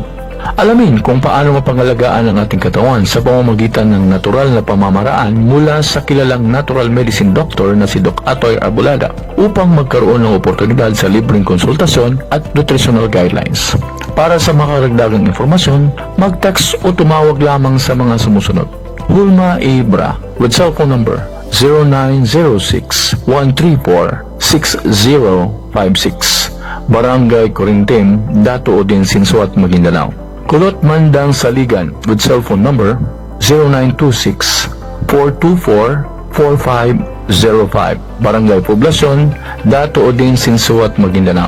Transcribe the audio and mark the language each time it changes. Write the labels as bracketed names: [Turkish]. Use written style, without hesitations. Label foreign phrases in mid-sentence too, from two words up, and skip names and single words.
[Filipino] Alamin kung paano mapangalagaan ang ating katawan sa pamamagitan ng natural na pamamaraan mula sa kilalang [English] natural medicine doctor [Filipino] na si Doc Atoy Arbulada upang magkaroon ng oportunidad sa libreng konsultasyon at [English] nutritional guidelines. [Filipino] Para sa makaragdagang informasyon, mag-text o tumawag lamang sa mga sumusunod. Hulma Ibra [English] with cellphone number [Filipino] 0906-134-6056, Barangay Corintim, Dato Odin, Sinsuat, Maguindanao. Kulot Mandang Saligan [English] with cellphone number [Filipino] 0926-424-4505, Barangay Poblasyon, Dato Odin, Sinsuat, Maguindanao.